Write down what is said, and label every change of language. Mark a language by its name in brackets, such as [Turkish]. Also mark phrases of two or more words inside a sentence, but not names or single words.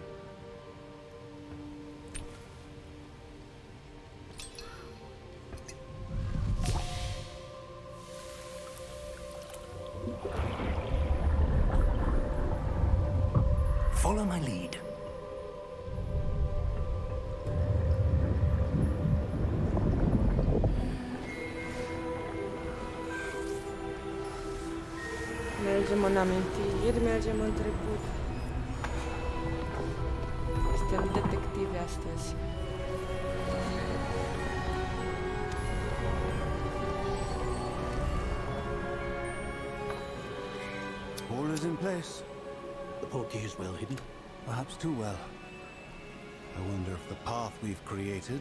[English] Follow my lead. [Romanian] Mergem în amintiri, mergem în trecut. Suntem detectivi astăzi. [English] All is in place. The portkey is well hidden. Perhaps too well. I wonder if the path we've created...